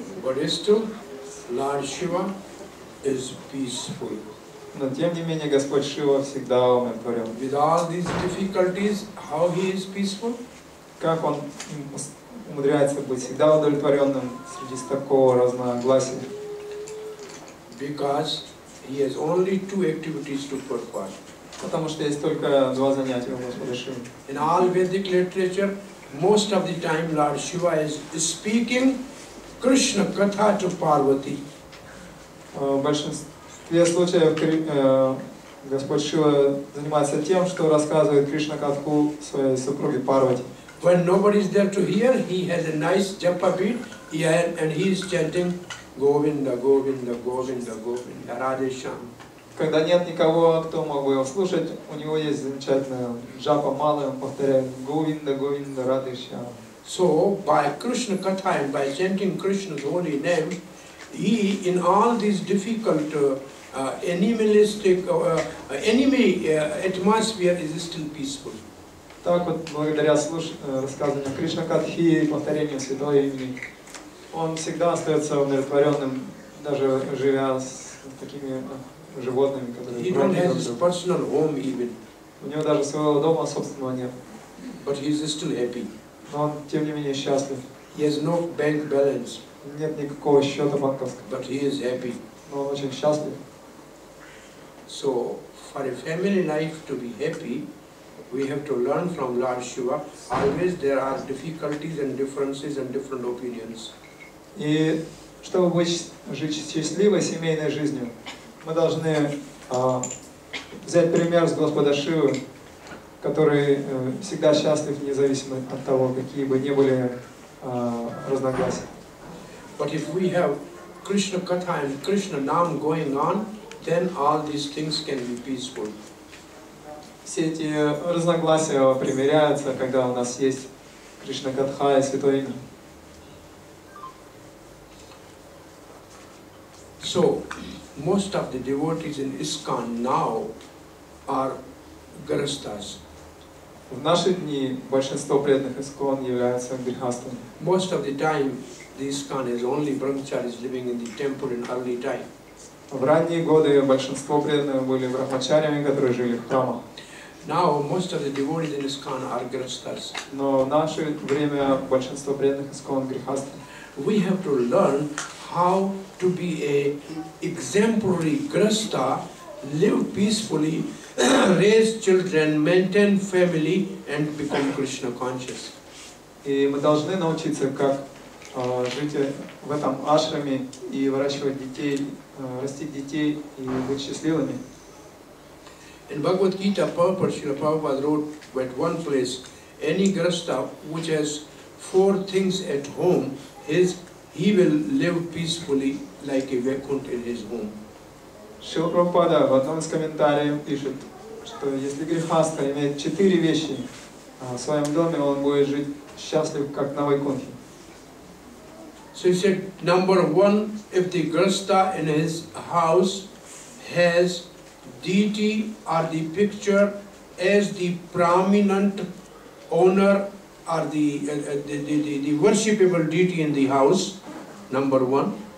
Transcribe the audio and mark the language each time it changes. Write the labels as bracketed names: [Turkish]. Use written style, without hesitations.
[English] But still, Lord Shiva is peaceful. [Russian] Но тем не менее Господь Шива всегда умиротворен. [English] With all these difficulties, how he is peaceful? [Russian] Как он умудряется быть всегда удовлетворенным среди такого разногласия? [English] Because he has only two activities to perform. [Russian] Потому что есть только два занятия у Господа Шивы. [English] In all Vedic literature, most of the time Lord Shiva is speaking Krishna Katha to Parvati. [Russian] В большинстве случаев Господь Шива занимается тем, что рассказывает Кришна Катху своей супруге Парвати. [English] When nobody is there to hear, he has a nice japa beat, and he is chanting Govinda, Govinda, Govinda, Govinda, Radhe Shyam. [Russian] Когда нет никого, кто мог бы его слушать, у него есть замечательная джапа малая, он повторяет Говинда, Говинда, Радhe Shyam. [English] So, by Krishna Katha and by chanting Krishna's holy name, he, in all these difficult animalistic, enemy atmosphere is still peaceful. [Russian] Так вот, благодаря рассказыванию Кришна Катхи и повторению святого имени, он всегда остается умиротворенным, даже живя с такими животными, которые... [English] He don't have his personal home even. [Russian] У него даже своего дома собственного нет. [English] But he is still happy. [Russian] Но он, тем не менее, счастлив. [English] He has no bank balance. [Russian] Нет никакого счета банковского. [English] But he is happy. [Russian] Но он очень счастлив. [English] So, for a family life to be happy, we have to learn from Lord Shiva. Always there are difficulties and differences and different opinions. [Russian] И чтобы жить счастливой семейной жизнью, мы должны взять пример с Господа Шивы, который всегда счастлив, независимо от того, какие бы ни были разногласия. [English] But if we have Krishna Katha and Krishna Nam going on, then all these things can be peaceful. [Russian] Все эти разногласия примиряются, когда у нас есть Кришна Катха и Святое Имя. [English] So, most of the devotees in ISKCON now are Grihasthas. [Russian] В наши дни большинство преданных Искон являются грехастами. [English] Most of the time, the ISKCON is only brahmacharis living in the temple in early time. [Russian] В ранние годы большинство преданных были брахмачарями, которые жили в храмах. [English] Now, most of the devotees in ISKCON are Grihasthas. [Russian] Но в наше время большинство преданных Искон грехасты. [English] We have to learn how to be a exemplary Grihastha, live peacefully, raise children, maintain family, and become Krishna conscious. [Russian] И мы должны научиться, как жить в этом ашраме и выращивать детей, растить детей и быть счастливыми. [English] In Bhagavad Gita, Srila Prabhupada wrote at one place, any Grihastha which has 4 things at home, he will live peacefully like a Vaikuntha in his home. [Russian] Шрила Прабхупада в одном из комментариев пишет, что если грехастха имеет 4 вещи в своем доме, он будет жить счастлив, как на Вайкунтхе. [English] So he said, number 1, if the Grihastha in his house has deity or the picture as the prominent owner or the worshipable deity in the house, number 1.